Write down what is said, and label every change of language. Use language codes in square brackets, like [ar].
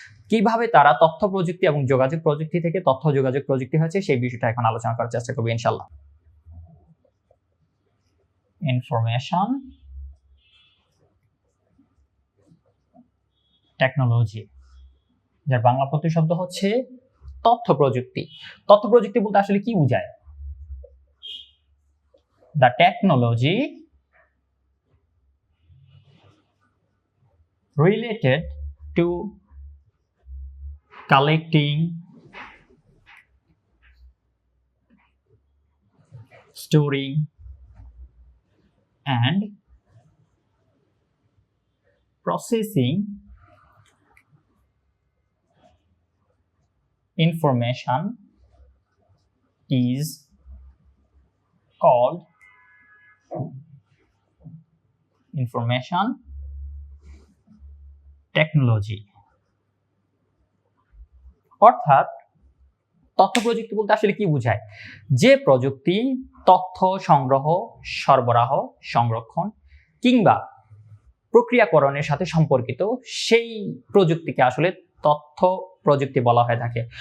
[bn] কিভাবে তারা তথ্য প্রযুক্তি এবং যোগাযোগ প্রযুক্তি থেকে তথ্য যোগাযোগ প্রযুক্তি হয়েছে সেই বিষয়টা এখন আলোচনা করার চেষ্টা করব ইনশাআল্লাহ। ইনফরমেশন টেকনোলজি, যার বাংলা প্রতিশব্দ হচ্ছে তথ্য প্রযুক্তি। তথ্য প্রযুক্তি বলতে আসলে কি বোঝায়? [en] The technology related to collecting, storing and processing information is called information technology। [bn] অর্থাৎ তথ্য প্রযুক্তি বলতে আসলে কি বোঝায়? যে প্রযুক্তি তথ্য সংগ্রহ, সরবরাহ, সংরক্ষণ কিংবা প্রক্রিয়াকরণের সাথে সম্পর্কিত, সেই প্রযুক্তিকে আসলে তথ্য প্রযুক্তি বলা হয়ে থাকে।